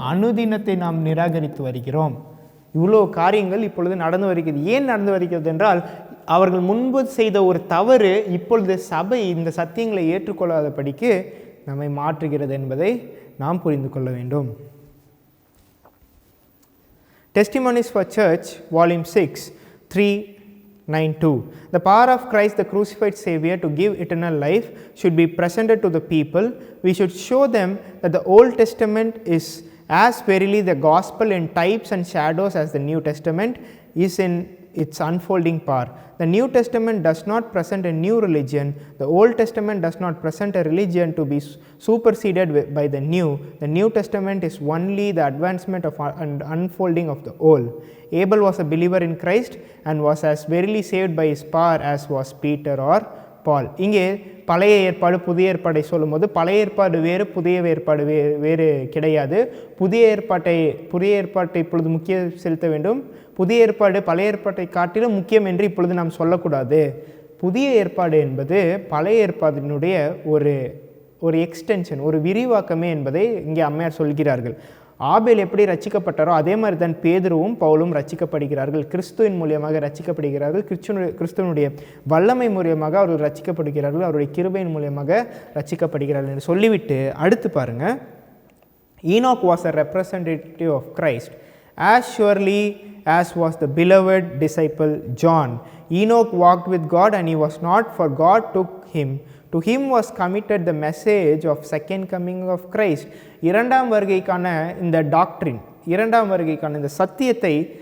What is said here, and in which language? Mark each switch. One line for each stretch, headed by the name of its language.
Tamil: அனுதினத்தை நாம் நிராகரித்து வருகிறோம். இவ்வளோ காரியங்கள் இப்பொழுது நடந்து வருகிறது. ஏன் நடந்து வருகிறது என்றால், அவர்கள் முன்பு செய்த ஒரு தவறு இப்பொழுது சபை இந்த சத்தியங்களை ஏற்றுக்கொள்ளாதபடிக்கு நம்மை மாற்றுகிறது என்பதை நாம் புரிந்து கொள்ள வேண்டும்.
English: Testimonies for Church, Volume 6, 392. The power of Christ, the crucified Savior, to give eternal life should be presented to the people. We should show them that the Old Testament is as verily the gospel in types and shadows as the New Testament is in its unfolding power. The New Testament does not present a new religion. The Old Testament does not present a religion to be superseded by the New. The New Testament is only the advancement of and unfolding of the Old. Abel was a believer in Christ and was as verily saved by his power as was Peter or Paul.
Tamil: இங்கே பழைய ஏற்பாடு புதிய ஏற்பாடை சொல்லும்போது, பழைய ஏற்பாடு வேறு, புதிய ஏற்பாடு வேறு கிடையாது. புதிய ஏற்பாட்டை இப்பொழுது முக்கிய செலுத்த வேண்டும். புதிய ஏற்பாடு பழைய ஏற்பாட்டை காட்டிலும் முக்கியம் என்று இப்பொழுது நாம் சொல்லக்கூடாது. புதிய ஏற்பாடு என்பது பழைய ஏற்பாட்டினுடைய ஒரு எக்ஸ்டென்ஷன், ஒரு விரிவாக்கமே என்பதை இங்கே அம்மையார் சொல்கிறார்கள். ஆபேல் எப்படி ரட்சிக்கப்பட்டாரோ அதே மாதிரி தான் பேதுருவும் பவுலும் ரட்சிக்கப்படுகிறார்கள். கிறிஸ்துவின் மூலியமாக ரட்சிக்கப்படுகிறார்கள். கிறிஸ்துவனுடைய வல்லமை மூலியமாக அவர்கள் ரட்சிக்கப்படுகிறார்கள். அவருடைய கிருபையின் மூலியமாக ரட்சிக்கப்படுகிறார்கள் என்று சொல்லிவிட்டு அடுத்து பாருங்க.
English: Enoch was a representative of Christ as surely as was the beloved disciple John. Enoch walked with God and he was not, for God took him. To him was committed the message of second coming of Christ.
Tamil: இரண்டாம் வருகைக்கான இந்த doctrine, இரண்டாம் வருகைக்கான இந்த சத்தியத்தை